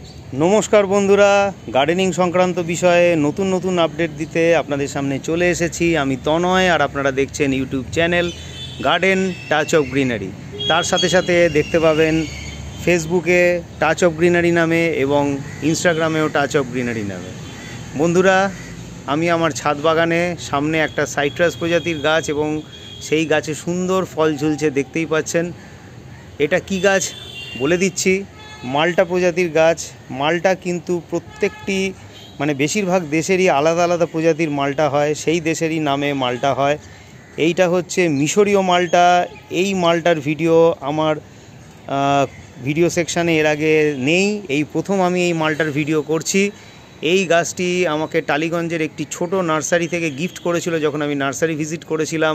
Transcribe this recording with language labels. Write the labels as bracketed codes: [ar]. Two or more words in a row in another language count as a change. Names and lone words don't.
[bn] নমস্কার বন্ধুরা গার্ডেনিং সংক্রান্ত বিষয়ে নতুন নতুন আপডেট দিতে আপনাদের সামনে চলে এসেছি আমি তনয় আর আপনারা দেখছেন ইউটিউব চ্যানেল গার্ডেন টাচ অফ গ্রিনারি। তার সাথে সাথে দেখতে পাবেন ফেসবুকে টাচ অফ গ্রিনারি নামে এবং ইনস্টাগ্রামেও টাচ অফ গ্রিনারি নামে। বন্ধুরা আমি আমার ছাদ বাগানে সামনে এক সাইট্রাস প্রজাতির গাছ এবং সেই গাছে সুন্দর ফল ঝুলছে দেখতেই পাচ্ছেন। এটা কি গাছ বলে দিচ্ছি, মাল্টা প্রজাতির গাছ। মাল্টা কিন্তু প্রত্যেকটি মানে বেশিরভাগ দেশেরই আলাদা আলাদা প্রজাতির মাল্টা হয়, সেই দেশেরই নামে মাল্টা হয়। এইটা হচ্ছে মিশরীয় মাল্টা। এই মাল্টার ভিডিও আমার ভিডিও সেকশানে এর আগে নেই, এই প্রথম আমি এই মাল্টার ভিডিও করছি। এই গাছটি আমাকে টালিগঞ্জের একটি ছোট নার্সারি থেকে গিফট করেছিল যখন আমি নার্সারি ভিজিট করেছিলাম।